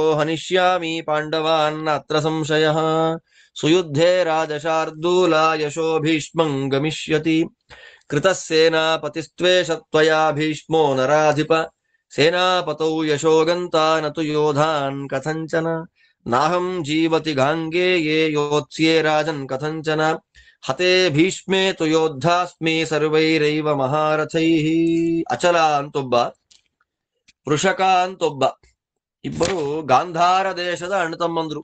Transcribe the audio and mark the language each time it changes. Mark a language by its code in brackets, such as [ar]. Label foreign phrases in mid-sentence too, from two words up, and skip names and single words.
[sa] ಹನಿಷ್ಯಾಮಿ ಪಾಂಡವಾನ್ ನಾತ್ರ ಸಂಶಯಃ ಸುಯುದ್ಧೇ ರಾಜಶಾರ್ದೂಲ ಯಶೋ ಭೀಷ್ಮಂ ಗಮಿಷ್ಯತಿ ಕೃತಸ್ಸೇನಾಪತಿಸ್ತ್ವೇಷ ತ್ವಯಾ ಭೀಷ್ಮೋ ನರಾಧಿಪ ಸೇನಾಪತೌ ಯಶೋಗಂತಾ ನತು ಯೋಧಾನ್ ಕಥಂಚನ ನಾಹಂ ಜೀವತಿ ಗಾಂಗೇಯೇ ಯೋತ್ಸ್ಯೇ ರಾಜನ್ ಕಥಂಚನ ಹತೇ ಭೀಷ್ಮೇ ತು ಯೋದ್ಧಾಸ್ಮಿ ಸರ್ವೈರೈವ ಮಹಾರಥೈಃ. [kn] ಅಚಲ ಅಂತೊಬ್ಬ, ವೃಷಕ ಅಂತೊಬ್ಬ, ಇಬ್ಬರು ಗಾಂಧಾರ ದೇಶದ ಅಣ್ಣತಮ್ಮಂದ್ರು.